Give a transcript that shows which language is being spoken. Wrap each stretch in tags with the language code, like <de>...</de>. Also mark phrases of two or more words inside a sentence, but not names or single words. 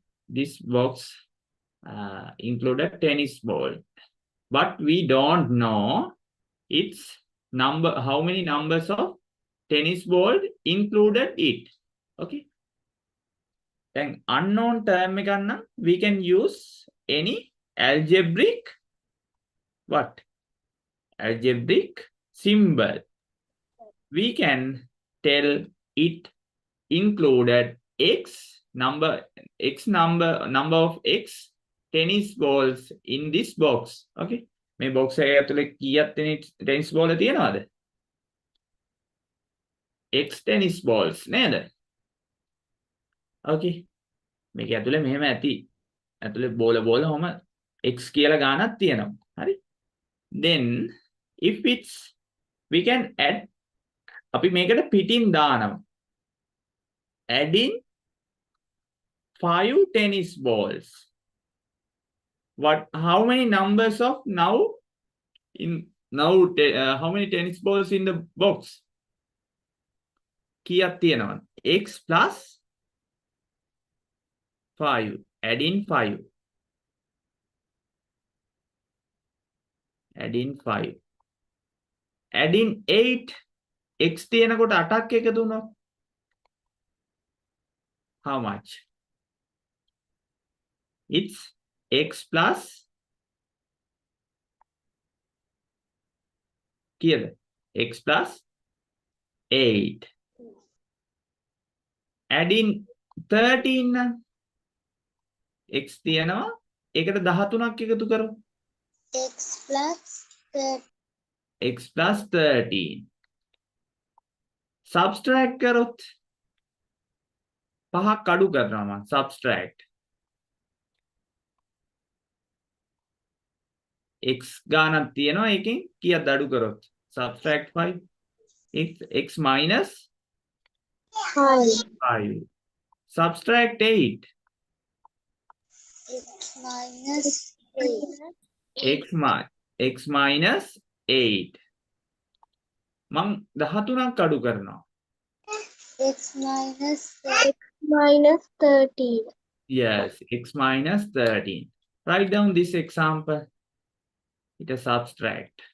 <en>This box included tennis ball. But we don't know its number, how many numbers of tennis ball included it. Okay. Then unknown term</en> <si>එකක් නම්</si> <en>we can use any algebraic what? Algebraic symbol. We can tell it included number of x tennis balls in this box.</en> <si>Okay. මේ box එකේ ඇතුලේ කීයක්</si> <en>tennis ball</en> <si>තියෙනවද?</si> <en>x tennis balls නේද?</en> <si>Okay. මේක ඇතුලේ මෙහෙම ඇති. ඇතුලේ බෝල ඔහම x කියලා ගානක් තියෙනවා. හරි?</si> <en>Then if it's we can add</en> <si>අපි මේකට පිටින් දානවා.</si> <en>Adding 5 tennis balls. How many numbers of how many tennis balls in the box?</en> <si>කීයක් තියෙනවද?</si> <en>x plus 5. Adding 5. Adding 5. Adding 8.</en> <si>x තියෙනකොට 8ක් එකතු වුණොත්</si> <en>how much? It's x plus කීයද? x plus 8. Adding 13</en> <si>නම් x තියෙනවා ඒකට 13ක් එකතු කරමු.</si> <en>X plus 13. x plus 13.</en> <si>Subtract කරොත් පහක් අඩු කරනවා මම subtract. x ගානක් තියෙනවා ඒකෙන් කීයක්ද අඩු කරොත්?</si> <en>Subtract 5. x minus 5. Subtract 8. X minus 8. x minus 8.</en> <si>මං 13ක් අඩු කරනවා.</si> <en>X minus 13. Yes, x minus 13. Write down this example. It is subtract.</en>